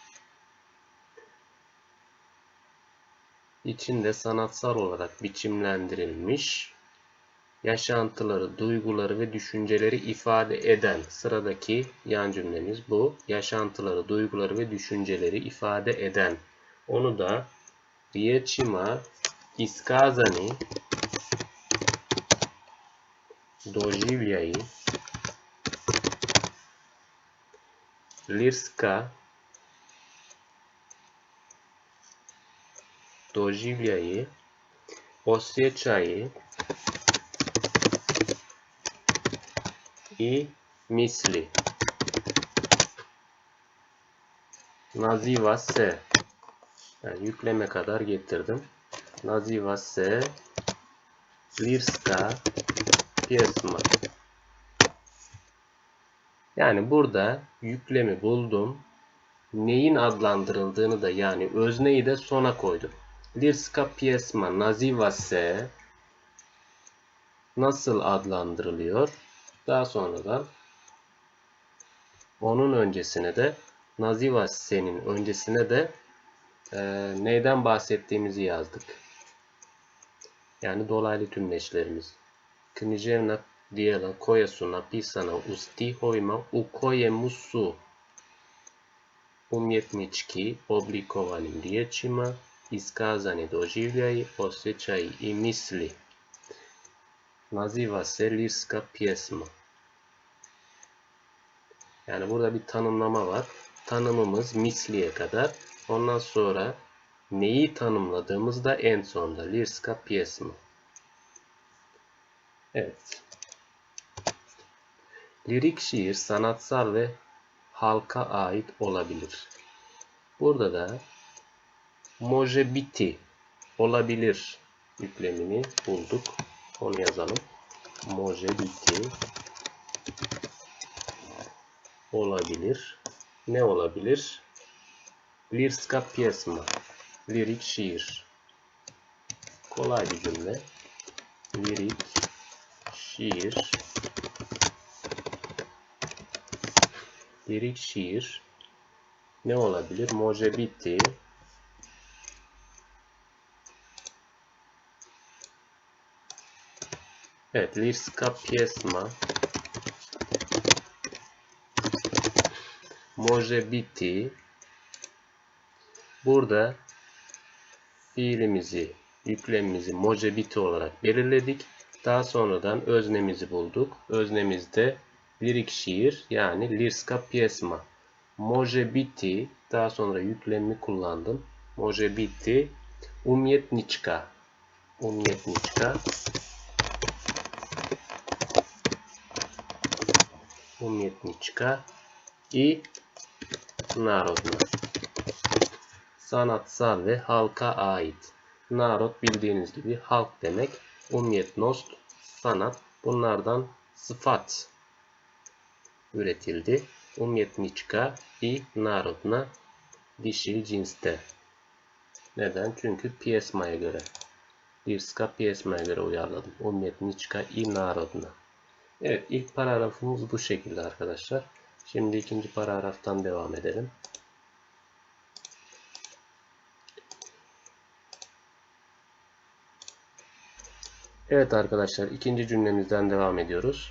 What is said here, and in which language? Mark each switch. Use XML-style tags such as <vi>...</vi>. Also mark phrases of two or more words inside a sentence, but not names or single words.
<tr>İçinde sanatsal olarak biçimlendirilmiş yaşantıları, duyguları ve düşünceleri ifade eden sıradaki yan cümlemiz bu. Yaşantıları, duyguları ve düşünceleri ifade eden. Onu da</tr> <bs>riječima iskazani doživljaji lirska doživljaji osjećaji i misli. Naziva se.</bs> <tr>Yani yükleme kadar getirdim.</tr> <bs>Naziva se lirska pjesma.</bs> <tr>Yani burada yüklemi buldum. Neyin adlandırıldığını da yani özneyi de sona koydum.</tr> <bs>Lirska pjesma naziva se</bs> <tr>nasıl adlandırılıyor? Daha sonradan onun öncesine de</tr> <bs>naziva se'nin</bs> <tr>öncesine de neyden bahsettiğimizi yazdık. Yani dolaylı tümleçlerimiz.</tr> <bs>Književna dijela koja su napisana u stihovima u kojemu su umjetnički oblikovanim riječima iskazani doživljaji, osjećaji i misli. Naziva se lirska pjesma.</bs> <tr>Yani burada bir tanımlama var. Tanımımız misliye kadar. Ondan sonra neyi tanımladığımızda en sonda</tr> <bs>lirska pjesma.</bs> <tr>Evet. Lirik şiir sanatsal ve halka ait olabilir. Burada da</tr> <bs>može biti</bs> <tr>olabilir yüklemini bulduk. Onu yazalım.</tr> <bs>Može biti olabilir.</bs> <tr>Ne olabilir?</tr> <bs>Lirska pjesma.</bs> <tr>Lirik şiir. Kolay bir cümle. Lirik şiir. Lirik şiir ne olabilir?</tr> <bs>Može biti evet, lirska pjesma može biti.</bs> <tr>Burada fiilimizi, yüklemimizi</tr> <bs>može biti</bs> <tr>olarak belirledik. Daha sonradan öznemizi bulduk. Öznemizde lirik şiir yani</tr> <bs>lirska pjesma. Može biti,</bs> <tr>daha sonra yüklemimi kullandım.</tr> <bs>Može biti umjetnička. Umjetnička. Umjetnička i narodna.</bs> <tr>Sanatsal ve halka ait. Narod bildiğiniz gibi halk demek.</tr> <bs>Umjetnost sanat.</bs> <tr>Bunlardan sıfat üretildi.</tr> <bs>Umjetnička i narodna</bs> <tr>dişil cinste. Neden? Çünkü pjesmaya göre.</tr> <bs>Lirska pjesmaya</bs> <tr>göre uyarladım.</tr> <bs>Umjetnička i narodna.</bs> <tr>Evet, ilk paragrafımız bu şekilde arkadaşlar. Şimdi ikinci paragraftan devam edelim. Evet arkadaşlar, ikinci cümlemizden devam ediyoruz.</tr>